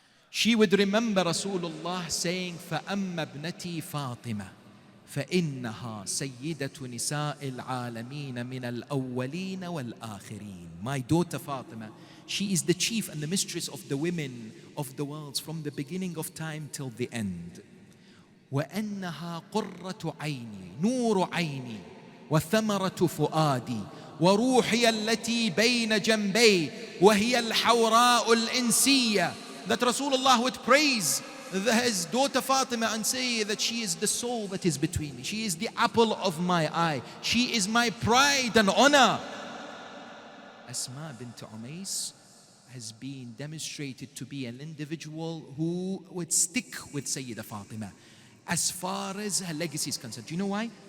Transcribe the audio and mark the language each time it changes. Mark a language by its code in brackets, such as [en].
[en] She would remember Rasulullah saying, [ar] فَأَمَّا ابْنَتِي فَاطِمَةً فإنها سيدة نساء العالمين من الأولين والآخرين. [en] My daughter Fatima, she is the chief and the mistress of the women of the worlds from the beginning of time till the end. [ar] وأنها قرة عيني نور عيني وثمرة فؤادي وروحي التي بين جنبي وهي الحوراء الإنسية. [en] That Rasulullah would praise his daughter Fatima and say that she is the soul that is between me. She is the apple of my eye. She is my pride and honor. Asma bint Umais has been demonstrated to be an individual who would stick with Sayyidah Fatima as far as her legacy is concerned. Do you know why?